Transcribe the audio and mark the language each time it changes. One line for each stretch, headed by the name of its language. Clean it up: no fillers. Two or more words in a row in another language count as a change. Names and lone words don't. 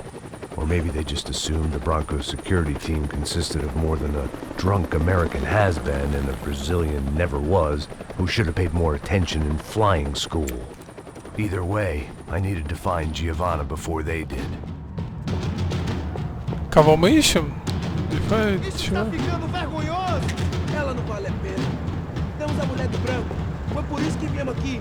English: Or maybe they just assumed the Broncos security team consisted of more than a drunk American has-been and a Brazilian never was who should have paid more attention in flying school. Either way, I needed to find Giovanna before they did.
Russian: Кого мы ищем?
Portuguese: Isso tá ficando vergonhoso! Ela não vale a pena. Temos a mulher do branco. Foi por isso que viemos aqui.